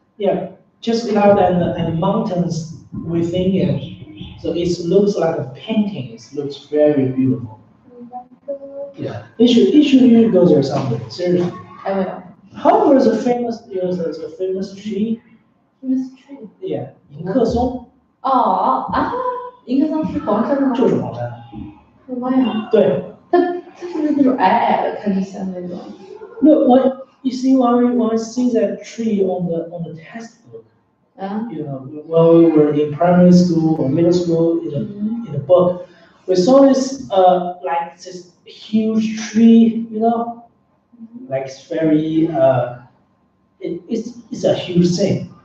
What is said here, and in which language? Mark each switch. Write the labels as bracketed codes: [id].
[en] Yeah, just cloud and mountains within it. So it looks like a painting. It looks very beautiful. Yeah, you should go there someday. Seriously. I will. However, the famous tree. Famous tree. Yeah, 迎客松 [zh] 哦啊，迎客松是黄色的吗？就是黄山。我妈呀！对。它是不是那种矮矮的，看着像那种？ [en] No, you see when we see that tree on the textbook, when we were in primary school or middle school in the book, we saw this like this huge tree, like it's very it's a huge thing.